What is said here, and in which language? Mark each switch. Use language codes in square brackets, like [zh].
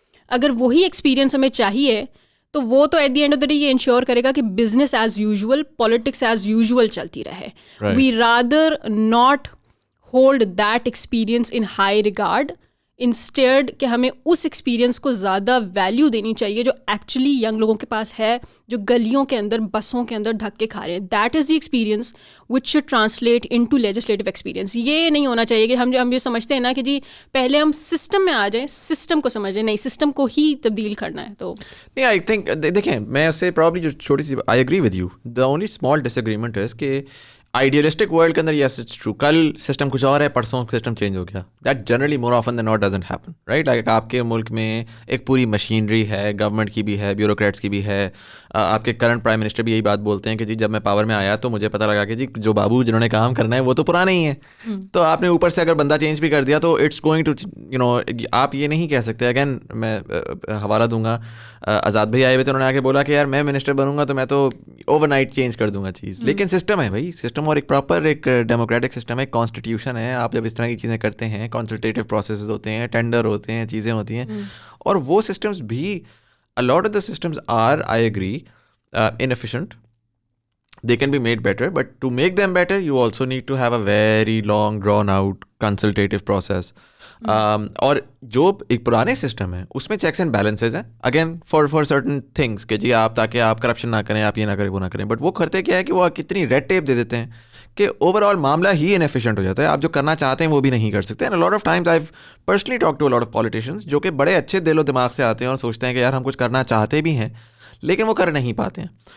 [ur] اگر وہی ایکسپیرئنس ہمیں چاہیے تو وہ تو [en] at the end of the day [ur] یہ انشور کرے گا کہ [en] business as usual, politics as usual [ur] چلتی رہے. [en] we rather not hold that experience in high regard, [ur] instead کہ ہمیں اس ایکسپیرئنس کو زیادہ ویلیو دینی چاہیے جو ایکچولی ینگ لوگوں کے پاس ہے, جو گلیوں کے اندر, بسوں کے اندر دھکے کھا رہے ہیں. [en] That is the experience which should translate into legislative experience. [ur] یہ نہیں ہونا چاہیے کہ ہم یہ سمجھتے ہیں نا کہ جی پہلے ہم سسٹم میں آ جائیں, سسٹم کو سمجھ لیں. نہیں, سسٹم کو ہی تبدیل کرنا ہے. تو نہیں, آئی تھنک دیکھیں میں اس سے پرابلی جو چھوٹی سی, [en] I agree with you, the only small disagreement is [ur] کہ آئیڈیلسٹک ورلڈ کے اندر یس اٹس ٹرو, کل سسٹم کچھ اور ہے, پرسوں سسٹم چینج ہو گیا. [en] That generally more often than not doesn't happen, right? [ur] Like آپ کے ملک میں ایک پوری مشینری ہے, گورنمنٹ کی بھی ہے, بیوروکریٹس کی بھی ہے. آپ کے کرنٹ پرائم منسٹر بھی یہی بات بولتے ہیں کہ جی جب میں پاور میں آیا تو مجھے پتہ لگا کہ جی جو بابو جنہوں نے کام کرنا ہے وہ تو پرانے ہی ہیں. تو آپ نے اوپر سے اگر بندہ چینج بھی کر دیا تو [en] it's going to [ur] آپ یہ نہیں کہہ سکتے. اگین میں حوالہ دوں گا, آزاد بھائی آئے ہوئے تھے, انہوں نے آ کے بولا کہ یار میں منسٹر بنوں گا تو میں تو اوور نائٹ چینج کر دوں گا چیز. لیکن سسٹم ہے بھائی, سسٹم, اور ایک پراپر ایک ڈیموکریٹک سسٹم ہے, کانسٹیٹیوشن ہے. آپ جب اس طرح کی چیزیں کرتے ہیں, کنسلٹیٹیو پروسیسز ہوتے ہیں, ٹینڈر ہوتے ہیں, چیزیں ہوتی ہیں, اور وہ سسٹمز بھی [en] a lot of the systems are, I agree, inefficient. They can be made better, but to make them better you also need to have a very long drawn out consultative process. [ur] اور جو ایک پرانے system ہے اس میں checks and balances ہیں, [en] again for certain things [ur] کہ جی آپ تاکہ آپ کرپشن نہ کریں, آپ یہ نہ کریں, وہ نہ کریں. بٹ وہ کرتے کیا ہے کہ وہ کتنی ریڈ ٹیپ دے دیتے ہیں کہ اوور آل معاملہ ہی انیفیشینٹ ہو جاتا ہے. آپ جو کرنا چاہتے ہیں وہ بھی نہیں کر سکتے. [en] and lot of times I personally talk to lot of politicians [ur] جو کہ بڑے اچھے دل و دماغ سے آتے ہیں اور سوچتے ہیں کہ یار ہم کچھ کرنا چاہتے بھی ہیں لیکن وہ کر نہیں پاتے ہیں.